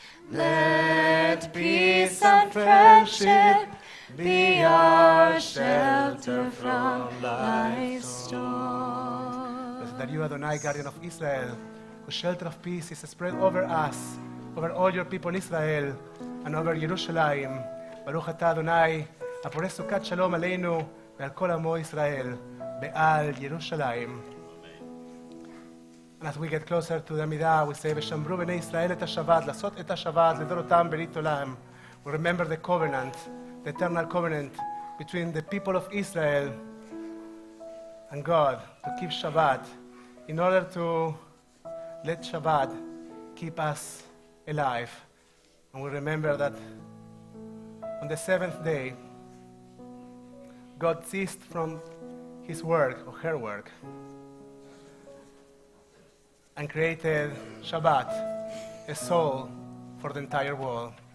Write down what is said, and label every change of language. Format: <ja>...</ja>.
<en>Let peace and friendship be our shelter from life's storms. Blessed are you, Adonai, guardian of Israel, whose shelter of peace is spread over us, over all your people Israel, and over Jerusalem.</en> <he>Baruch atah Adonai, הפורש סוכת שלום עלינו ועל כל עמו ישראל, בעל ירושלים. And as we get closer to the Amidah, we say, ושמרו בני ישראל את השבת, לעשות את השבת, לדורותם ברית עולם.</he> <en>We remember the covenant, the eternal covenant between the people of Israel and God to keep Shabbat in order to let Shabbat keep us alive. And we remember that on the seventh day, God ceased from his work or her work and created Shabbat, a soul for the entire world.</en>